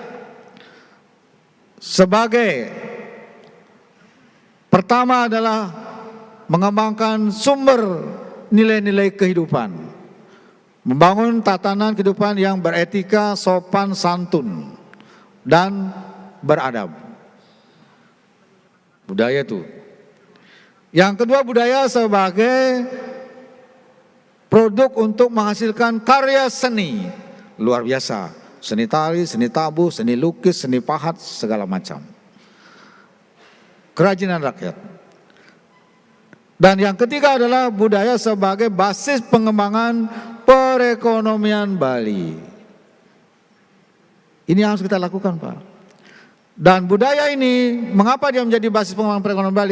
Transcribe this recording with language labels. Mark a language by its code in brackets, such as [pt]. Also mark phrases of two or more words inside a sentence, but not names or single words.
[id] sebagai pertama adalah mengembangkan sumber nilai-nilai kehidupan, membangun tatanan kehidupan yang beretika, sopan, santun, dan beradab. Budaya itu. Yang kedua, budaya sebagai produk untuk menghasilkan karya seni luar biasa. Seni tari, seni tabuh, seni lukis, seni pahat, segala macam. Kerajinan rakyat. Dan yang ketiga adalah budaya sebagai basis pengembangan perekonomian Bali. Ini yang harus kita lakukan, Pak. Dan budaya ini, mengapa dia menjadi basis pengembangan perekonomian Bali?